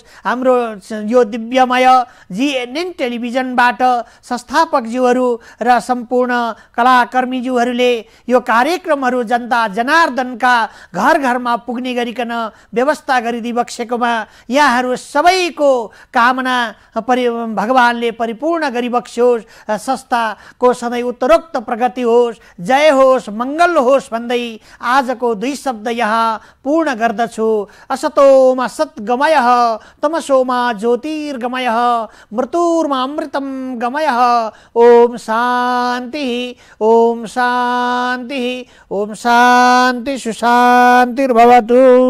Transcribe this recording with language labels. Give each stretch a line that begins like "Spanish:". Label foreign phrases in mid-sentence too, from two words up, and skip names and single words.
Nepali: हाम्रो यो दिव्यमय जीएनएन टेलिभिजनबाट संस्थापकज्यूहरू र सम्पूर्ण कलाकर्मीज्यूहरूले यो कार्यक्रमहरू जनता जनार्दनका घर घरमा पुग्ने गरिकन व्यवस्था गरिदिबक्सेकोमा यहाँहरू सबैको कामना भगवानले परिपूर्ण गरिबक्स्योस्। संस्थाको सधैँ उत्तरोक्त प्रगति होस्, जय होस्, मंगल होस् भन्दै आजको 2 शब्द यहाँ पूर्ण गर्दछु।
Sanskrit: असतोमा सद्गमयः तमसोमा ज्योतिर्गमयः मृत्युर्मा अमृतं गमयः। ओम शांति, ओम शांति, ओम शांति सुशांतिर्भवतु।